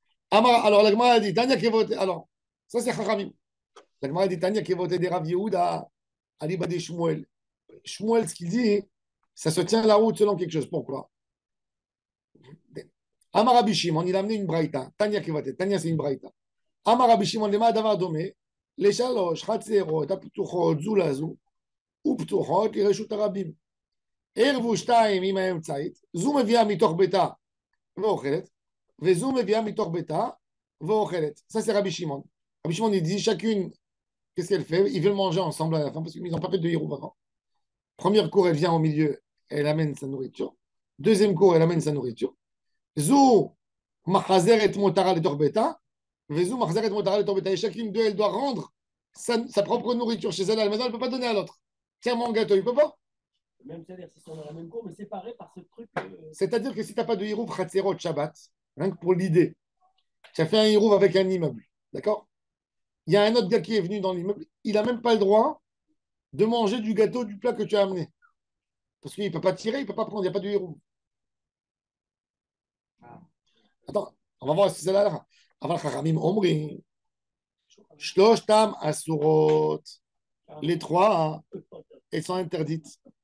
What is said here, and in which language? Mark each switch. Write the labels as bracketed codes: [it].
[fr] Alors, la Gemara a dit, Tanya qui vote. Alors, ça c'est Chachamim. La Gemara a dit, Tanya qui vote des Rav Yehuda, Ali Bade Shmuel. Shmuel, ce qu'il dit, ça se tient la route selon quelque chose. Pourquoi? Amar Rabbi Shimon, il a amené une braïta. Tanya qui vote. Tanya, c'est une braïta. Amar Rabbi Shimon, les mains d'Avardom. [he] לשלוש חצרות הפתוחות זו לזו ופתוחות לרשות הרבים. ערבו שתיים עם האמצעית, זו מביאה מתוך ביתה ואוכלת, וזו מביאה מתוך ביתה ואוכלת. [fr] Ça c'est Rabbi Shimon. Rabbi Shimon il dit chacune, qu'est-ce qu'elle fait? Ils veulent manger ensemble à la fin parce qu'ils n'ont pas fait de hirouv avant. Première cour, elle vient au milieu, elle amène sa nourriture. Deuxième cour, elle amène sa nourriture. [he] זו מחזרת מותרה לתוך ביתה. [fr] Et chacune d'eux, elle doit rendre sa propre nourriture chez elle à la maison, elle ne peut pas donner à l'autre. Tiens mon gâteau, il ne peut pas. Même c'est-à-dire qu'ils sont dans la même cour, mais séparés par ce truc. C'est-à-dire que si tu n'as pas de hirouv Khatserot Shabbat, rien que pour l'idée, tu as fait un hirouv avec un immeuble, d'accord? Il y a un autre gars qui est venu dans l'immeuble, il n'a même pas le droit de manger du gâteau, du plat que tu as amené. Parce qu'il ne peut pas tirer, il ne peut pas prendre, il n'y a pas de hirouv. Attends, on va voir si c'est là. [he] אבל חכמים אומרים, שלושתם אסורות. [fr] Les trois, elles sont interdites.